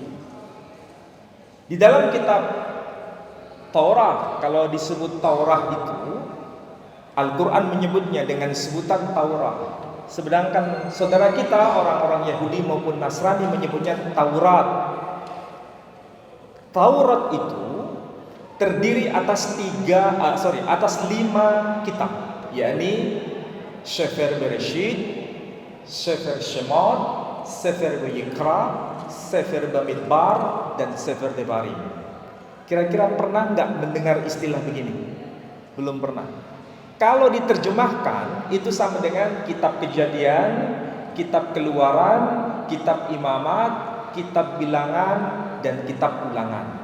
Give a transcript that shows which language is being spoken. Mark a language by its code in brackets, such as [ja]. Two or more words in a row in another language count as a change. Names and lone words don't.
[id] Di dalam kitab Taurat, kalau disebut Taurat itu, Al-Quran menyebutnya dengan sebutan Taurat. Sedangkan saudara kita orang-orang Yahudi maupun Nasrani menyebutnya Taurat. Taurat itu terdiri atas 5 kitab, yakni Sefer Bereshit, Sefer Shemot, Sefer Vayikra, Sefer Bamidbar, dan Sefer Devarim. Kira-kira pernah nggak mendengar istilah begini? Belum pernah. Kalau diterjemahkan itu sama dengan kitab Kejadian, kitab Keluaran, kitab Imamat, kitab Bilangan, dan kitab Ulangan.